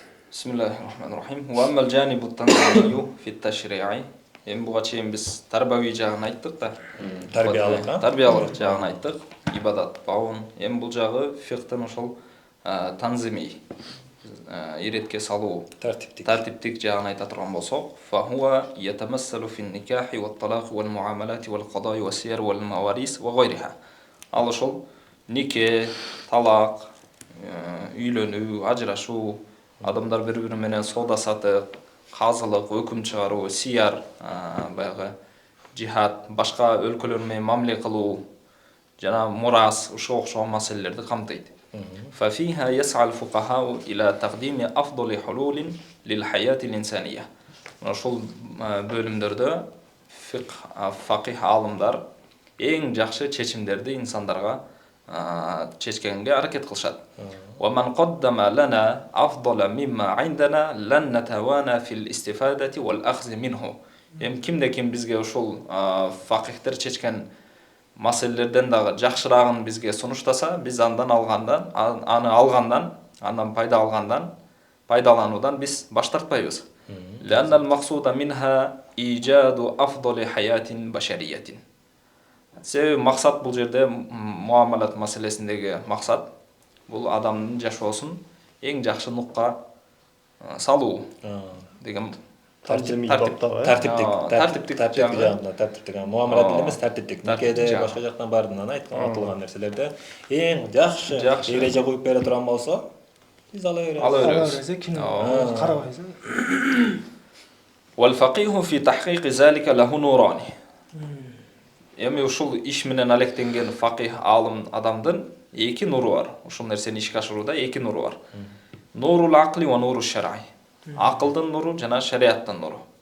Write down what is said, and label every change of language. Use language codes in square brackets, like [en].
[ar] بسم الله الرحمن الرحيم وأما الجانب التنظيمي في التشريع [ky] эми буга чейин биз тарбави жагын айттык да. Тарбиялык жагын айттык, ибадат бабын. Эми бул жагы фикhtын ошол танзими иретке салуу, тартиптик жагын айта турган болсок, [ar] فهو يتمثل في النكاح والطلاق والمعاملات والقضاء والسير والمواريث وغيرها. [ky] Ал ошол нике, талак, үйлөнүү, ажырашуу, адамдар бири-бири менен соода сатык, казылык, өкүм чыгаруу, сияр, баягы жихад, башка өлкөлөр менен мамиле кылуу, жана мурас, ушуга окшогон маселелерди камтыйт. [ar] ففيها يسعى الفقهاء إلى تقديم أفضل حلول للحياة الإنسانية. [ky] Ошол бөлүмдөрдө факих алымдар эң жакшы чечимдерди инсандарга чечкенге аракет кылышат. [ar] ومن قدم لنا أفضل مما عندنا لن نتوانى في الاستفادة والأخذ منه. [ky] Кимде-ким бизге ошол факихтер чечкен маселелерден дагы жакшырагын бизге сунуштаса, биз аны алгандан, андан пайдалануудан биз баш тартпайбыз. [ar] لأن المقصود منها إيجاد أفضل حياة بشرية. [ky] Себеби максат бул жерде муамалат маселесиндеги максат бул адамдын жашоосун эң жакшы нукка салуу деген тартиптик муамалат эмес, тартиптик. Никеде башка жактан бардынан айтылган нерселерде эң жакшы эреже коюп бере турган болсо, биз ала беребиз. Карабайбыз. [ar] والفقيه في تحقيق ذلك له نوران. [ky] Эми ушул иш менен алектенген факих алым адамдын эки нуру бар. Ушул нерсени ишке ашырууда эки нуру бар. [ar] Нурул акли ва нурул шар'и. [ky] Акылдын нуру жана шариаттын нуру.